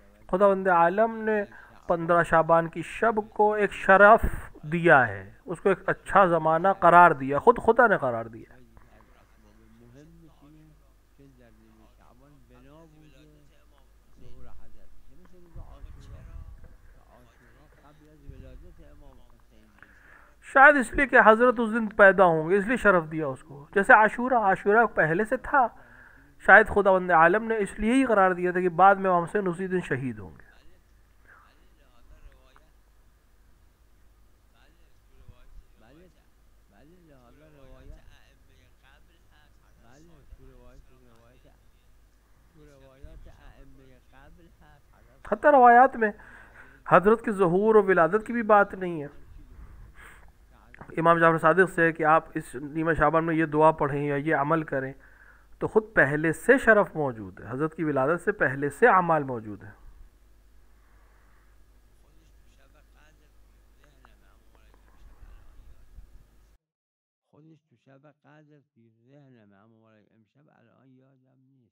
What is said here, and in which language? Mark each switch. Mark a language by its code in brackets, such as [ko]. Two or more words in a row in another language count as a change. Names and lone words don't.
[ur] خداوند عالم نے 15 شعبان کی شب کو ایک شرف دیا ہے، اس کو ایک اچھا زمانہ قرار دیا، خود خدا نے قرار دیا. [fa] خیلی از اسباب مهمش اینه که در نیمه شعبان بنا بوده ظهور حضرت میشه، مثل روز عاشورا که عاشورا قبل از ولادت امام حسین بوده. [ur] شاید اس لیے کہ حضرت اس دن پیدا ہوں گے، اس لیے شرف دیا اس کو. جیسے عاشورہ پہلے سے تھا، شاید خداوند عالم نے اس لیے ہی قرار دیا تھا کہ بعد میں امام حسین اسی دن شہید ہوں گے. [fa] بله بله لحاظا روایت بله تو روایات ائمه قبل هست حضرت [ur] حتیٰ روایات میں حضرت کے ظہور و ولادت کی بھی بات نہیں ہے. امام جعفر صادق سے ہے کہ آپ اس نیمہ شعبان میں یہ دعا پڑھیں یا یہ عمل کریں، تو خود پہلے سے شرف موجود ہے، حضرت کی ولادت سے پہلے سے اعمال موجود ہیں. [fa] خودش تو شب قدر توی ذهنمه، اما برای امشب الان یادم نیست.